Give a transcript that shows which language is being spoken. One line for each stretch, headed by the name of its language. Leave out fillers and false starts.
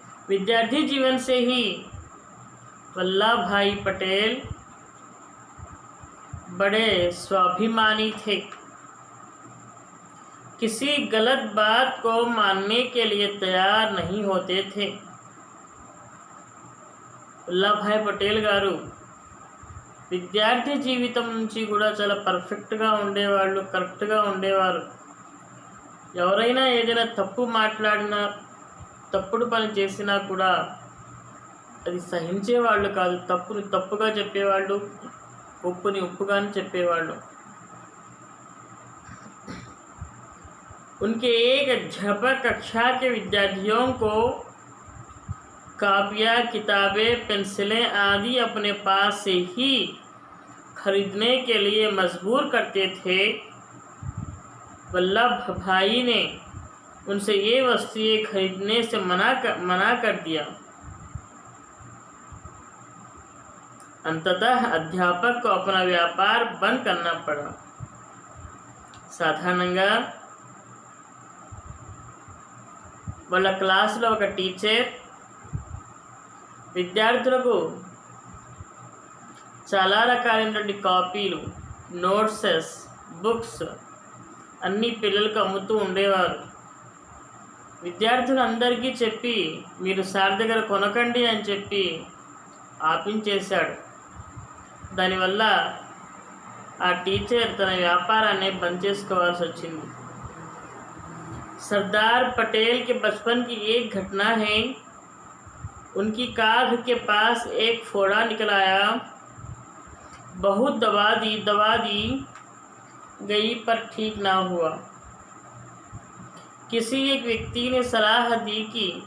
Hindi: विद्यार्थी जीवन से ही वल्लभभाई पटेल बड़े स्वाभिमानी थे. किसी गलत बात को मानने के लिए तैयार नहीं होते थे.
Telugu: వల్లభాయ్ పటేల్ గారు విద్యార్థి జీవితం నుంచి కూడా చాలా పర్ఫెక్ట్గా ఉండేవాళ్ళు, కరెక్ట్గా ఉండేవారు. ఎవరైనా ఏదైనా తప్పు మాట్లాడినా, తప్పుడు పని చేసినా కూడా అది సహించేవాళ్ళు కాదు. తప్పుని తప్పుగా చెప్పేవాళ్ళు, ఉప్పుని ఉప్పుగానే చెప్పేవాళ్ళు.
Hindi: उनके एक अध्यापक कक्षा के विद्यार्थियों को कापियाँ, किताबें, पेंसिलें आदि अपने पास से ही खरीदने के लिए मजबूर करते थे. वल्लभभाई ने उनसे ये वस्तुएं खरीदने से मना कर दिया. अंततः अध्यापक को अपना व्यापार बंद करना पड़ा.
Telugu: సాధారణంగా వాళ్ళ క్లాసులో ఒక టీచర్ విద్యార్థులకు చాలా రకాలైనటువంటి కాపీలు, నోట్సెస్, బుక్స్ అన్నీ పిల్లలకు అమ్ముతూ ఉండేవారు. విద్యార్థులందరికీ చెప్పి మీరు సార్ దగ్గర కొనకండి అని చెప్పి ఆపించేశాడు. దానివల్ల ఆ టీచర్ తన వ్యాపారాన్ని బంద్ చేసుకోవాల్సి వచ్చింది.
Hindi: सरदार पटेल के बचपन की एक घटना है. उनकी काख के पास एक फोड़ा निकल आया. बहुत दवा दी गई पर ठीक ना हुआ. किसी एक व्यक्ति ने सलाह दी कि